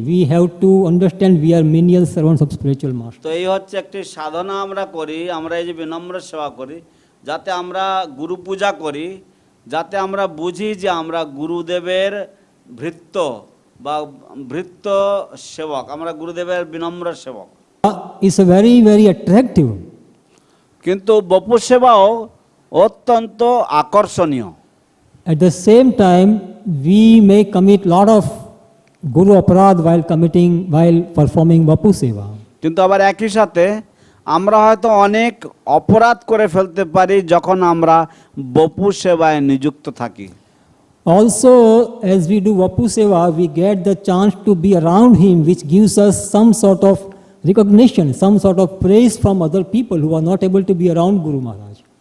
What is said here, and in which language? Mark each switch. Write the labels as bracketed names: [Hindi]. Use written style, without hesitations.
[English] We have to understand we are menial servants of spiritual master. [Bangla] তো এই হচ্ছে একটি সাধনা আমরা করি, আমরা এই যে বিনম্র সেবা করি, যাতে আমরা গুরু পূজা করি, যাতে আমরা বুঝি যে আমরা গুরুদেবের ভৃত্য বা ভৃত্য সেবক, আমরা গুরুদেবের বিনম্র সেবক। [English] It's a very, very attractive. [Bangla] কিন্তু বপু সেবাও অত্যন্ত আকর্ষণীয়। [English] At the same time, we may commit lot of guru aparad while performing vapu seva. [Bangla] কিন্তু আবার একই সাথে আমরা হয়তো অনেক অপরাধ করে ফেলতে পারি যখন আমরা বপু সেবায় নিযুক্ত থাকি। [English] Also, as we do vapu seva, we get the chance to be around him, which gives us some sort of recognition, some sort of praise from other people who are not able to be around Guru Maharaj.